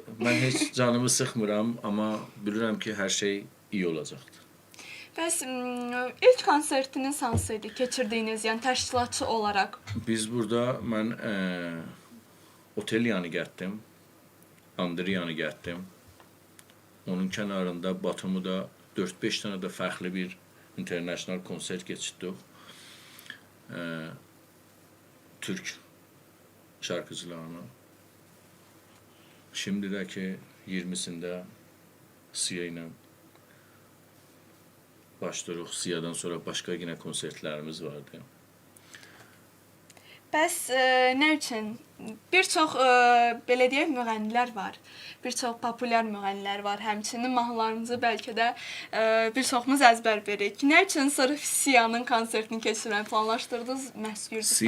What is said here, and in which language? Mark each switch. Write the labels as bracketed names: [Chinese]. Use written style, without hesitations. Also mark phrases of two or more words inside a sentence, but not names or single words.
[Azerbaijani] Mən heç canımı sıxmıram, amma bilirəm ki, hər şey iyi olacaqdır. Bəs ilk konsertiniz hansıydı keçirdiyiniz, yəni təşkilatçı olaraq? Biz burada mən Otelyanı getdim. Andriyanı getdim. Onun kənarında [Turkish] Batumuda 4-5 tane de farklı bir international konsert geçirdik. Türk şarkıcılarına. Şimdideki 20'sinde Sia ile başlıyoruz. Sia'dan sonra başka yine konsertlerimiz vardı. [Azerbaijani] Bəs nə üçün? Bir çox belə deyək müğənnilər var. Bir çox populyar müğənnilər var. Həmçinin mahnılarımızı bəlkə də bir çoxumuz əzbər bilirik. Nə üçün sırf Sia'nın konsertini keçirməyi planlaşdırdınız məhz Gürcüstanda?